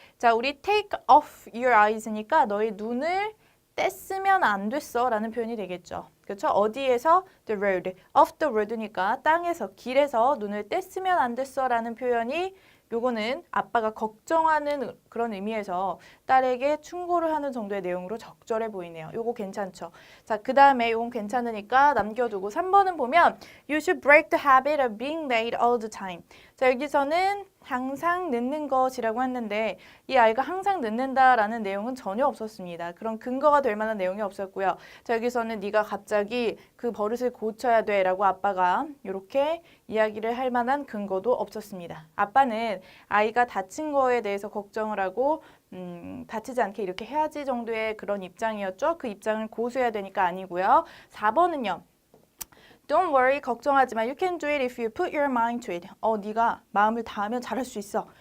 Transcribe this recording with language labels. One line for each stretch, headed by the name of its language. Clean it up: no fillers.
Korean: 자, 우리
English: take off your eyes
Korean: 니까 너의 눈을 뗐으면 안 됐어 라는 표현이 되겠죠. 그렇죠? 어디에서?
English: the road. off the road
Korean: 니까 땅에서, 길에서 눈을 뗐으면 안 됐어 라는 표현이 요거는 아빠가 걱정하는 그런 의미에서 딸에게 충고를 하는 정도의 내용으로 적절해 보이네요. 요거 괜찮죠? 자, 그 다음에 요건 괜찮으니까 남겨두고 3번은 보면
English: You should break the habit of being late all the time.
Korean: 자, 여기서는 항상 늦는 것이라고 했는데 이 아이가 항상 늦는다라는 내용은 전혀 없었습니다. 그런 근거가 될 만한 내용이 없었고요. 자, 여기서는 네가 갑자기 그 버릇을 고쳐야 돼 라고 아빠가 이렇게 이야기를 할 만한 근거도 없었습니다. 아빠는 아이가 다친 거에 대해서 걱정을 하고 다치지 않게 이렇게 해야지 정도의 그런 입장이었죠. 그 입장을 고수해야 되니까 아니고요. 4번은요.
English: Don't worry,
Korean: 걱정하지 마.
English: You can do it if you put your mind to it.
Korean: 네가 마음을 다하면 잘할 수 있어.